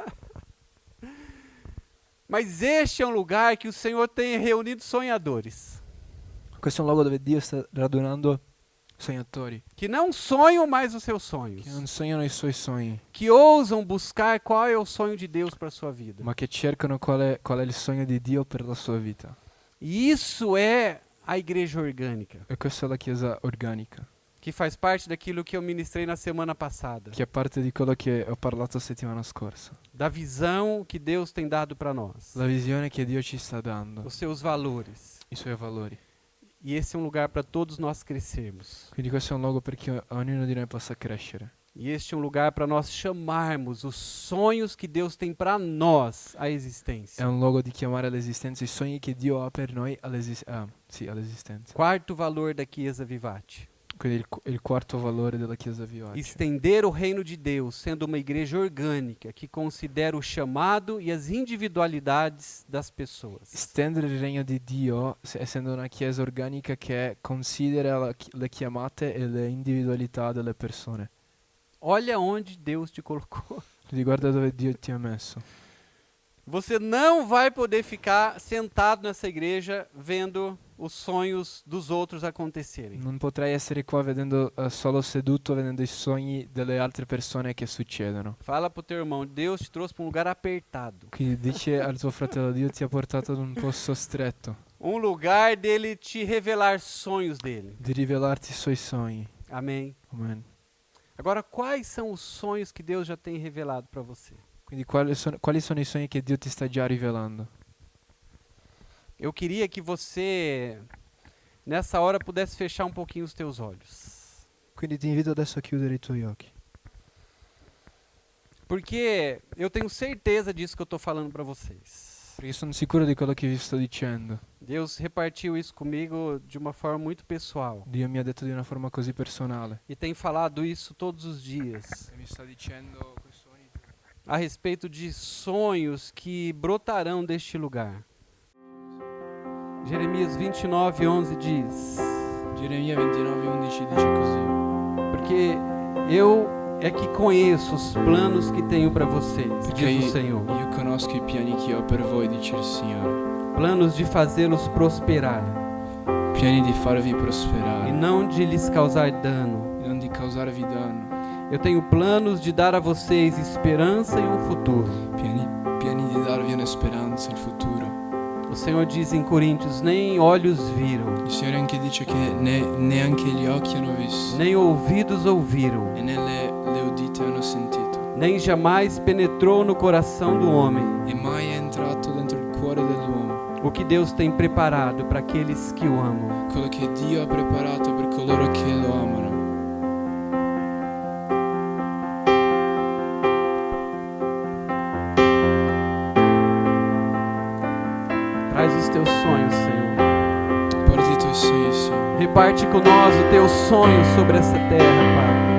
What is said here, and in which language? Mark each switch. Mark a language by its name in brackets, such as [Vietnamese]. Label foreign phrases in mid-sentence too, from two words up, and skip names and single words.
[Portuguese] Mas este é um lugar que o Senhor tem reunido sonhadores, [Italian] Questo è un luogo dove Dio sta radunando sognatori, [Portuguese] que não sonham mais os seus sonhos, [Italian] che non sognano i suoi sogni, [Portuguese] que ousam buscar qual é o sonho de Deus para a sua vida. [Italian] ma che cercano qual è il sogno di Dio per la sua vita. [Portuguese] E isso é a igreja orgânica, [Italian] E questa è la Chiesa organica, [Portuguese] que faz parte daquilo que eu ministrei na semana passada, [Italian] che è parte di quello che ho parlato settimana scorsa. [Portuguese] da visão que Deus tem dado para nós, [Italian] La visione che Dio ci sta dando, [Portuguese] os seus valores. [Italian] i suoi valori. [Portuguese] E esse é um lugar para todos nós crescermos. [Italian] Quindi questo è un luogo perché ognuno di noi possa crescere. [Portuguese] E este é um lugar para nós chamarmos os sonhos que Deus tem para nós à existência. [Italian] È un luogo di chiamare all'esistenza i sogni che Dio ha per noi all'esistenza. [Portuguese] Quarto valor da Chiesa Vivati. [Italian] Quindi il quarto valore della Chiesa Vivati. [Portuguese] Estender o reino de Deus, sendo uma igreja orgânica que considera o chamado e as individualidades das pessoas. [Italian] Estendere il regno di Dio, essendo una Chiesa organica che considera le chiamate e le individualità delle persone. [Portuguese] Olha onde Deus te colocou. [Italian] Guarda dove Dio ti ha messo. [Portuguese] Você não vai poder ficar sentado nessa igreja vendo os sonhos dos outros acontecerem. [Italian] Non potrai essere qua vedendo solo seduto, vedendo i sogni delle altre persone che succedono. [Portuguese] Fala pro teu irmão, Deus te trouxe para um lugar apertado. [Italian] Quindi dice al tuo fratello, Dio ti ha portato ad un posto stretto, [Portuguese] Um lugar dele te revelar sonhos dele. [Italian] di rivelarti i suoi sogni. [Portuguese] Amém. [Italian] Amen. [Portuguese] Agora, quais são os sonhos que Deus já tem revelado para você? [Italian] Quindi quali sono i sogni che Dio ti sta già rivelando? [Portuguese] Eu queria que você, nessa hora, pudesse fechar um pouquinho os teus olhos. [Italian] Quindi ti invito adesso a chiudere i tuoi occhi. [Portuguese] Porque eu tenho certeza disso que eu estou falando para vocês. [Italian] Perché sono sicuro di quello che vi sto dicendo. [Portuguese] Deus repartiu isso comigo de uma forma muito pessoal. [Italian] Dio mi ha detto di una forma così personale. [Portuguese] E tem falado isso todos os dias. [Italian] E mi sta dicendo questo ogni giorno. [Portuguese] A respeito de sonhos que brotarão deste lugar. Jeremias 29:11 diz: [Italian] Geremia 29:11 dice così. [Portuguese] Porque eu é que conheço os planos que tenho para vocês, diz o Senhor. [Italian] Io conosco i piani che ho per voi, dice il Signore. [Portuguese] Planos de fazê-los prosperar [Italian] Piani di farvi e prosperare [Portuguese] não de lhes causar dano. [Italian] e non di causarvi danno. [Portuguese] Eu tenho planos de dar a vocês esperança e um futuro. [Italian] Piani di darvi una speranza, il futuro. [Portuguese] O Senhor diz em Coríntios: nem olhos viram, [Italian] Il Signore anche dice che neanche gli occhi hanno visto [Portuguese] nem ouvidos ouviram, [Italian] e né le udite hanno sentito [Portuguese] nem jamais penetrou no coração do homem [Italian] e mai è entrato dentro il cuore dell'uomo [Portuguese] o que Deus tem preparado para aqueles que o amam. [Italian] quello che Dio ha preparato per coloro che lo amano. [Portuguese] Traz os teus sonhos, Senhor. [Italian] Porti i tuoi sogni, Signore. [Portuguese] Reparte conosco os teus sonhos sobre essa terra, Pai.